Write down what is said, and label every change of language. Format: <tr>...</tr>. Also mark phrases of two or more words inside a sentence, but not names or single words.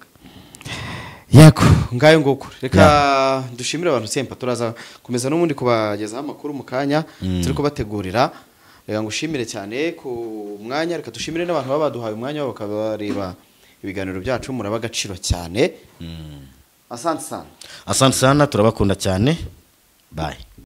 <rw>Yego ngayo nguko reka dushimire abantu sempa turaza komeza n'umundi kubagezaho amakuru mu kanya turi kubategurira. Reka ngushimire cyane ku mwanya, reka dushimire n'abantu baba baduhaye umwanya wabo bakabareba ibiganiro byacu, muraba agaciro cyane.</rw> <sw>Asante sana. Asante sana,</sw> <rw>turabakunda cyane. Bye.</rw>